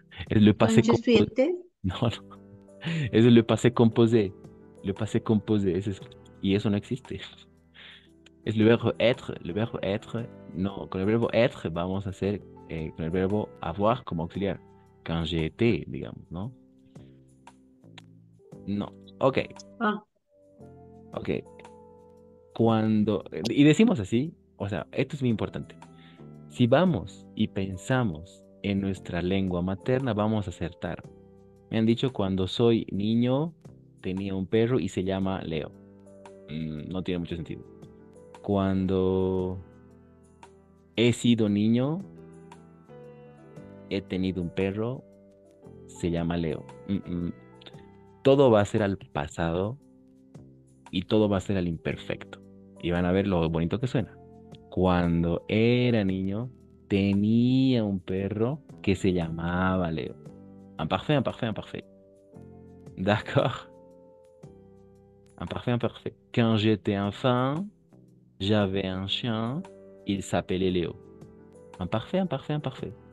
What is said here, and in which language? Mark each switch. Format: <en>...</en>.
<es>Es le</es> <fr>quand passé je suis composé. été,</fr> <es>No, no. Es le passé composé. Le passé composé. Y eso no existe. Es el verbo être. Le verbo être. No, con el verbo être, vamos a hacer con el verbo avoir como auxiliar.</es> <fr>Quand j'ai été,</fr> <es>digamos, ¿no? No. Ok, ah, ok. Cuando. Y decimos así, o sea, esto es muy importante. Si vamos y pensamos en nuestra lengua materna, vamos a acertar. Me han dicho cuando soy niño, tenía un perro y se llama Leo. No tiene mucho sentido. Cuando he sido niño, he tenido un perro, se llama Leo. Todo va a ser al pasado y todo va a ser al imperfecto. Y van a ver lo bonito que suena. Cuando era niño, tenía un perro que se llamaba Leo.</es> <fr>Imparfait, imparfait, imparfait. D'accord? Imparfait, imparfait. Quand j'étais enfant, j'avais un chien, il s'appelait Léo. Imparfait, imparfait, imparfait.</fr>